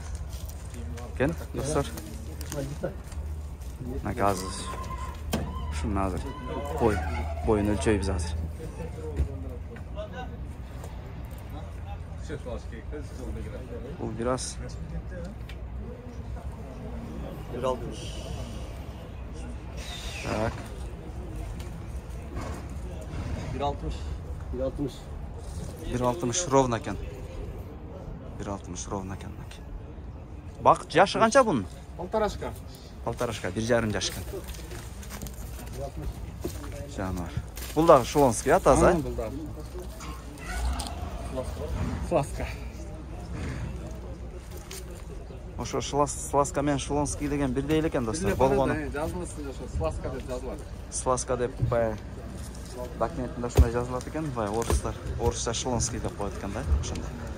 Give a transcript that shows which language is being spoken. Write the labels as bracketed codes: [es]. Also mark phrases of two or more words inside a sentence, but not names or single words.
[ky] Кен, достор. Азыр. Шуну азыр. Боюн өлчөйбүз азыр. Бул бираз. 1.60. Так. 1.60 ровно екен. 1.60 ровно екен. Бак, жашы канча бунун? Полторашка. 1,5 жаш екен. Жануар. Бул дагы Шулонский, а, таза? Бул дагы. Сласка. Ошо Сласка менен Шулонский деген бирдей экен, достор. Болгону. Жазылсын ошо Сласка деп жазылат. Сласка деп бая документинде ушундай жазылат экен, бая орусча Шулонский деп коет экен да, ошондой.